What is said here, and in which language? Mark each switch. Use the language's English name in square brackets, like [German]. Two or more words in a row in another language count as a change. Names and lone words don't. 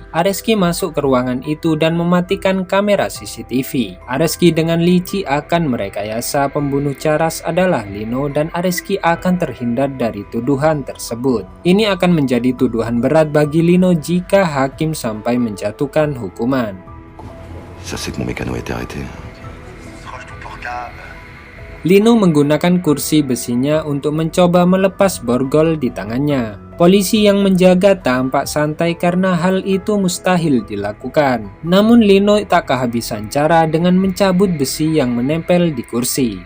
[Indonesian] Areski masuk ke ruangan itu dan mematikan kamera CCTV. Areski dengan licik akan merekayasa pembunuh Charas adalah Lino dan Areski akan terhindar dari tuduhan tersebut. Ini akan menjadi tuduhan berat bagi Lino jika hakim sampai menjatuhkan hukuman. [French] Ça, c'est que mon mécano a été arrêté. [Indonesian] Lino menggunakan kursi besinya untuk mencoba melepas borgol di tangannya. Polisi yang menjaga tampak santai karena hal itu mustahil dilakukan. Namun Lino tak kehabisan cara dengan mencabut besi yang menempel di kursi.